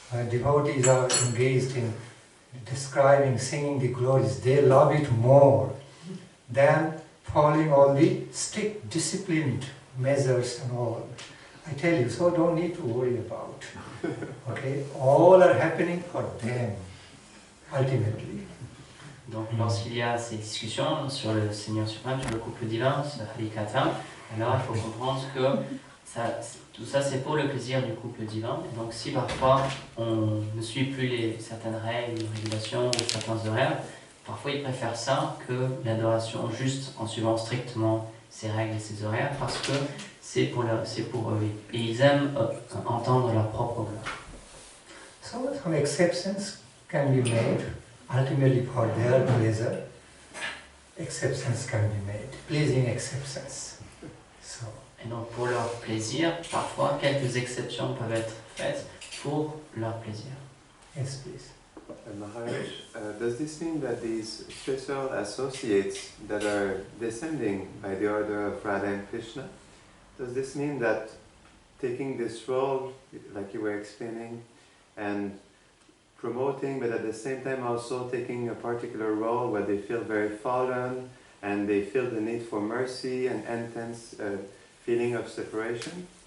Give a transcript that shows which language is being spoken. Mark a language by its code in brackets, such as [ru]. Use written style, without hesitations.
[en] Devotees are engaged in describing, singing the glories. They love it more than following all the strict, disciplined measures and all. I tell you, so don't need to worry about. Okay, all are happening for them, ultimately. [fr] Donc lorsqu'il y a ces discussions sur le Seigneur suprême, sur le couple divin, sur Harikatha, alors il faut comprendre que tout ça c'est pour le plaisir du couple divin. Et donc si parfois on ne suit plus certaines règles, régulations ou certains horaires, parfois ils préfèrent ça que l'adoration juste en suivant strictement ces règles et ces horaires parce que c'est pour eux. Et ils aiment entendre leur propre gloire. [en] So some exceptions can be made. Ultimately for their pleasure, exceptions can be made, pleasing exceptions. So. [fr] Et donc pour leur plaisir, parfois quelques exceptions peuvent être faites pour leur plaisir. [en] Yes, please. Maharaj, does this mean that these spiritual associates that are descending by the order of Radha and Krishna, does this mean that taking this role, like you were explaining, and promoting, but at the same time also taking a particular role where they feel very fallen and they feel the need for mercy and intense feeling of separation?